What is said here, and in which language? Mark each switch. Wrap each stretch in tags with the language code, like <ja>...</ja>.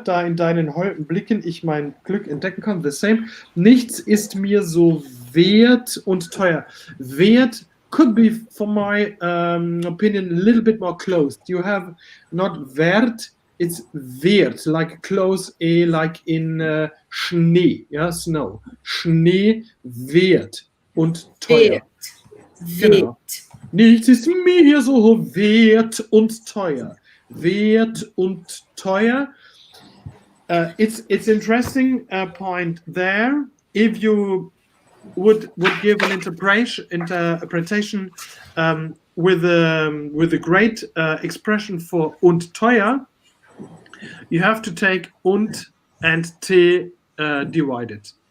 <de>Da in deinen holden Blicken ich mein Glück entdecken kann.</de> <en>The same.</en> <de>Nichts ist mir so wert und teuer.</de> <en>Wert could be, for my opinion, a little bit more closed. You have not wert, it's wert, like close E, like in Schnee, yeah, snow.</en> <de>Schnee, wert und teuer. Genau. Nichts ist mir so wert und teuer. Wert und teuer.</de> <en>It's interesting point there. If you would give an interpretation with a great expression for und teuer, you have to take und and t divided.</en>